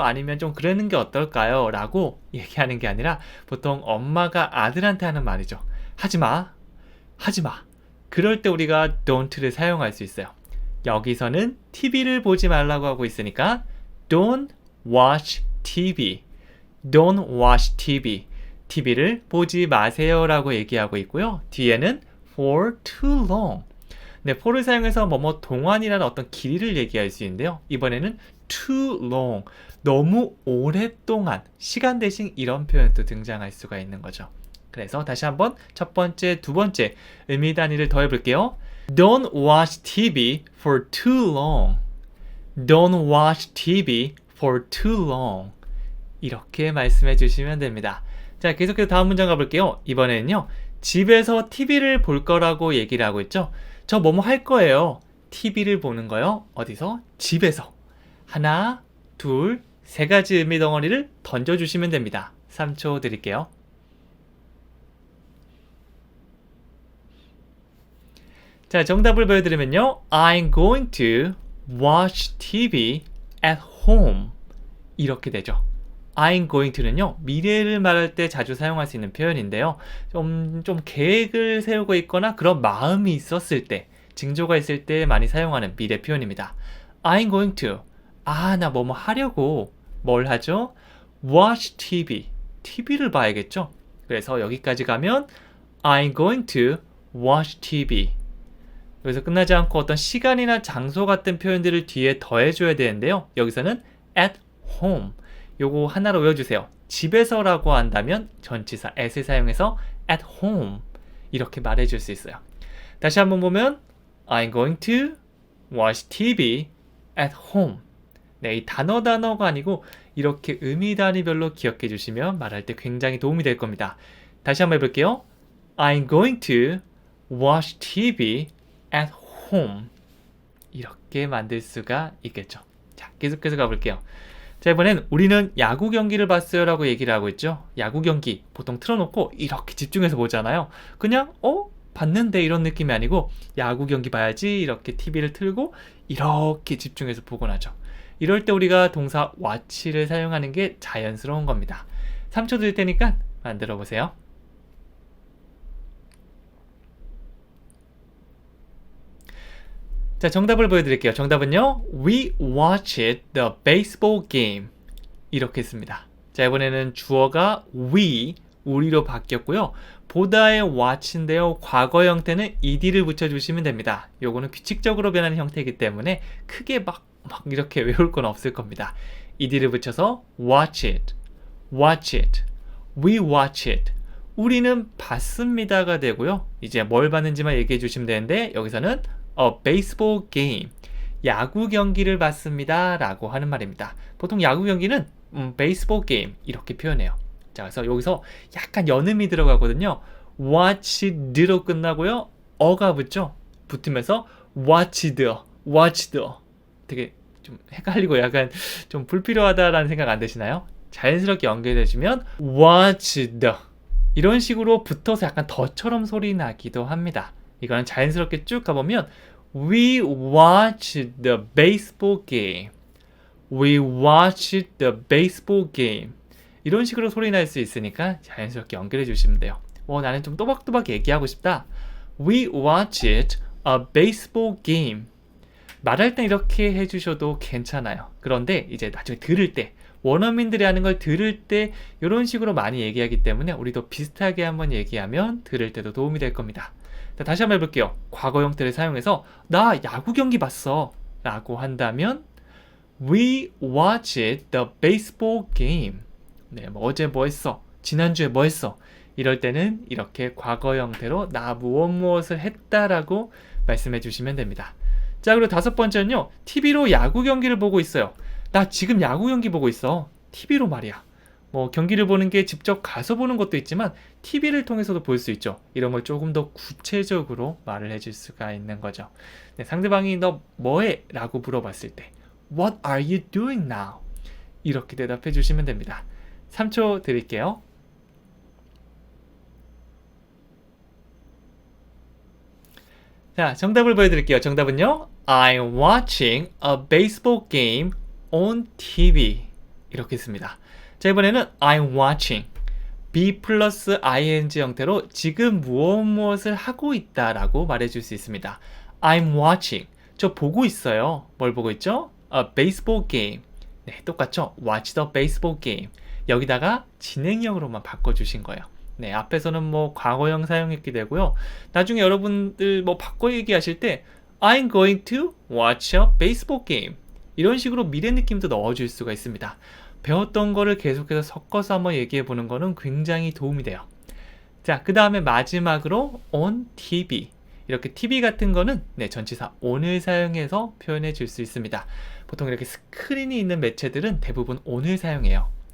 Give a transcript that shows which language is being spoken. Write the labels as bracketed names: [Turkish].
[Korean] 아니면 좀 그러는 게 어떨까요? 라고 얘기하는 게 아니라 보통 엄마가 아들한테 하는 말이죠. 하지 마. 하지 마. 그럴 때 우리가 don't를 사용할 수 있어요. 여기서는 TV를 보지 말라고 하고 있으니까 [English] Don't watch TV. Don't watch TV. [Korean] TV를 보지 마세요 라고 얘기하고 있고요. 뒤에는 [English] for too long. [Korean] 네, for를 사용해서 뭐뭐 동안이라는 어떤 길이를 얘기할 수 있는데요. 이번에는 [English] too long. [Korean] 너무 오랫동안. 시간 대신 이런 표현도 등장할 수가 있는 거죠. 그래서 다시 한번 첫 번째, 두 번째 의미 단위를 더해 볼게요. [English] Don't watch TV for too long. Don't watch TV for too long. [Korean] 이렇게 말씀해 주시면 됩니다. 자, 계속해서 다음 문장 가볼게요. 이번에는요, 집에서 TV를 볼 거라고 얘기를 하고 있죠. 저 뭐뭐 할 거예요. TV를 보는 거요. 어디서? 집에서. 하나, 둘, 세 가지 의미 덩어리를 던져주시면 됩니다. 3초 드릴게요. 자, 정답을 보여드리면요. [English] I'm going to watch TV at home. [Korean] 이렇게 되죠. [English] I'm going to [Korean] 는요, 미래를 말할 때 자주 사용할 수 있는 표현인데요. 좀 계획을 세우고 있거나 그런 마음이 있었을 때, 징조가 있을 때 많이 사용하는 미래 표현입니다. [English] I'm going to. [Korean] 나 뭐뭐 하려고. 뭘 하죠? [English] Watch TV. [Korean] TV를 봐야겠죠? 그래서 여기까지 가면 [English] I'm going to watch TV. [Korean] 여기서 끝나지 않고 어떤 시간이나 장소 같은 표현들을 뒤에 더해줘야 되는데요. 여기서는 [English] at home. [Korean] 요거 하나로 외워주세요. 집에서라고 한다면 전치사 at을 사용해서 [English] at home [Korean] 이렇게 말해줄 수 있어요. 다시 한번 보면 [English] I'm going to watch TV at home. [Korean] 네, 이 단어가 아니고 이렇게 의미 단위별로 기억해 주시면 말할 때 굉장히 도움이 될 겁니다. 다시 한번 해볼게요. [English] I'm going to watch TV at home. [Korean] 이렇게 만들 수가 있겠죠. 자, 계속해서 가볼게요. 자, 이번엔 우리는 야구 경기를 봤어요 라고 얘기를 하고 있죠. 야구 경기 보통 틀어놓고 이렇게 집중해서 보잖아요. 그냥 봤는데 이런 느낌이 아니고 야구 경기 봐야지 이렇게 TV를 틀고 이렇게 집중해서 보곤 하죠. 이럴 때 우리가 동사 watch를 사용하는 게 자연스러운 겁니다. 3초 드릴 테니까 만들어 보세요. 자, 정답을 보여드릴게요. 정답은요, [English] We watched the baseball game. [Korean] 이렇게 씁니다. 자, 이번에는 주어가 we, 우리로 바뀌었고요. 보다의 watch인데요. 과거 형태는 ed를 붙여주시면 됩니다. 요거는 규칙적으로 변하는 형태이기 때문에 크게 막 이렇게 외울 건 없을 겁니다. ed를 붙여서 [English] watch it, watch it, we watch it. [Korean] 우리는 봤습니다가 되고요. 이제 뭘 봤는지만 얘기해 주시면 되는데 여기서는 [English] a baseball game, [Korean] 야구 경기를 봤습니다 라고 하는 말입니다. 보통 야구 경기는 baseball game 이렇게 표현해요. 자, 그래서 여기서 약간 연음이 들어가거든요. watched로 끝나고요. 어가 붙으면서 [English] watched, watched. [Korean] 되게 좀 헷갈리고 약간 좀 불필요하다라는 생각 안 드시나요? 자연스럽게 연결해주면 watched 이런 식으로 붙어서 약간 더처럼 소리 나기도 합니다. 이거는 자연스럽게 쭉 가보면 [English] We watched the baseball game. We watched the baseball game. [Korean] 이런 식으로 소리 날 수 있으니까 자연스럽게 연결해 주시면 돼요. 나는 좀 또박또박 얘기하고 싶다. [English] We watched a baseball game. [Korean] 말할 땐 이렇게 해주셔도 괜찮아요. 그런데 이제 나중에 들을 때, 원어민들이 하는 걸 들을 때 이런 식으로 많이 얘기하기 때문에 우리도 비슷하게 한번 얘기하면 들을 때도 도움이 될 겁니다. 자, 다시 한번 해볼게요. 과거 형태를 사용해서 나 야구 경기 봤어 라고 한다면 [English] We watched the baseball game. [Korean] 네, 어제 뭐 했어? 지난주에 뭐 했어? 이럴 때는 이렇게 과거 형태로 나 무엇을 했다라고 말씀해 주시면 됩니다. 자, 그리고 다섯 번째는요. TV로 야구 경기를 보고 있어요. 나 지금 야구 경기 보고 있어. TV로 말이야. 경기를 보는 게 직접 가서 보는 것도 있지만 TV를 통해서도 볼 수 있죠. 이런 걸 조금 더 구체적으로 말을 해줄 수가 있는 거죠. 네, 상대방이 너 뭐해? 라고 물어봤을 때 [English] What are you doing now? [Korean] 이렇게 대답해 주시면 됩니다. 3초 드릴게요. 자, 정답을 보여드릴게요. 정답은요. [English] I'm watching a baseball game on TV. [Korean] 이렇게 씁니다. 자, 이번에는 [English] I'm watching [Korean] be 플러스 ing 형태로 지금 무엇을 하고 있다라고 말해줄 수 있습니다. [English] I'm watching. [Korean] 저 보고 있어요. 뭘 보고 있죠? [English] A baseball game. [Korean] 네, 똑같죠? [English] Watch the baseball game. [Korean] 여기다가 진행형으로만 바꿔주신 거예요. 네, 앞에서는 과거형 사용했게 되고요. 나중에 여러분들 바꿔 얘기하실 때 [English] I'm going to watch a baseball game. [Korean] 이런 식으로 미래 느낌도 넣어줄 수가 있습니다. 배웠던 거를 계속해서 섞어서 한번 얘기해 보는 거는 굉장히 도움이 돼요. 자, 그 다음에 마지막으로 [English] on TV. [Korean] 이렇게 TV 같은 거는 전치사 on을 사용해서 표현해 줄 수 있습니다. 보통 이렇게 스크린이 있는 매체들은 대부분 on을 사용해요.